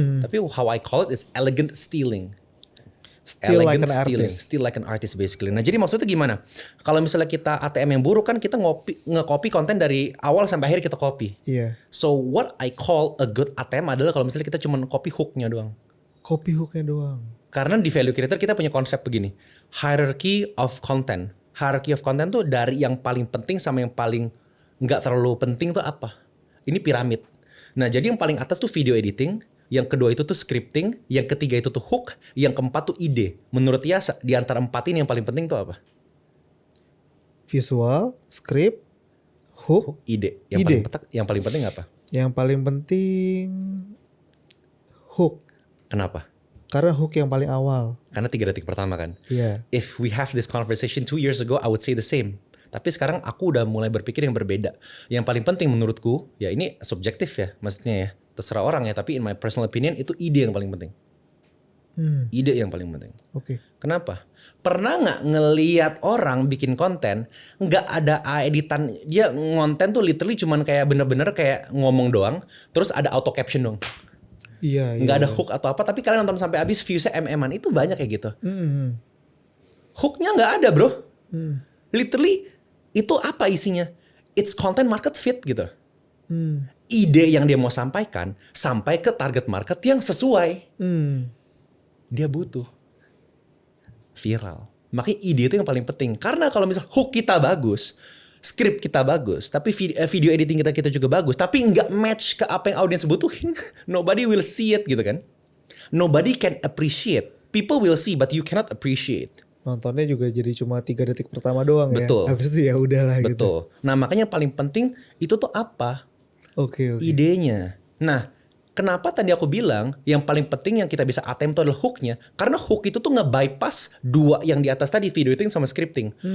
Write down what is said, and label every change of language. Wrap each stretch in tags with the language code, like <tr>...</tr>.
<id>Tapi</id> <en>how I call it is elegant stealing. Still like Elegant stealing, artist. still like an artist basically.</en> <id>Nah jadi maksudnya gimana? Kalau misalnya kita ATM yang buruk kan kita nge-copy konten dari awal sampai akhir kita copy. Iya.</id> <en>So what I call a good</en> <id>ATM adalah kalau misalnya kita cuma copy hooknya doang. Copy hooknya doang. Karena di value creator kita punya konsep begini. Hierarchy of content. Hierarchy of content tuh dari yang paling penting sama yang paling nggak terlalu penting tuh apa? Ini piramid. Nah jadi yang paling atas tuh video editing. Yang kedua itu tuh scripting, yang ketiga itu tuh hook, yang keempat tuh ide. Menurut Yasa, di antara empat ini yang paling penting tuh apa?</id> <en>Visual, script, hook,</en> <id>Ide. Ide. Yang paling penting apa? yang paling penting hook. Kenapa? Karena hook yang paling awal. Karena 3 detik pertama kan. Iya.</id> <en>If we have this conversation 2 years ago, I would say the same.</en> <id>Tapi sekarang aku udah mulai berpikir yang berbeda. Yang paling penting menurutku, ya ini subjektif ya, maksudnya ya. Terserah orang ya, tapi</id> <en>in my personal opinion</en> <id>itu ide yang paling penting. Ide yang paling penting. Oke. Kenapa? Pernah nggak ngelihat orang bikin konten nggak ada editan, dia ngonten tuh literally cuman kayak bener-bener kayak ngomong doang, terus ada auto caption dong, Iya. nggak ada hook atau apa, tapi kalian nonton sampai habis viewsnya MM-an, itu banyak kayak gitu. Hooknya nggak ada bro, literally itu apa isinya?</id> <en>It's content market fit</en> <id>gitu. Ide yang dia mau sampaikan sampai ke target market yang sesuai. Dia butuh viral. Makanya ide itu yang paling penting. Karena kalau misal hook kita bagus, script kita bagus, tapi video editing kita juga bagus, tapi nggak match ke apa yang audiens butuhin,</id> <en>nobody will see it</en> <id>gitu kan.</id> <en>Nobody can appreciate. People will see but you cannot appreciate.</en> <id>Nontonnya juga jadi cuma 3 detik pertama doang. Betul. Ya. Habis itu ya udahlah gitu. Betul. Nah makanya yang paling penting itu tuh apa? Oke. Idenya. Nah, kenapa tadi aku bilang yang paling penting yang kita bisa attempt itu adalah hooknya? Karena hook itu tuh nge-bypass 2 yang di atas tadi, video editing sama scripting.</id>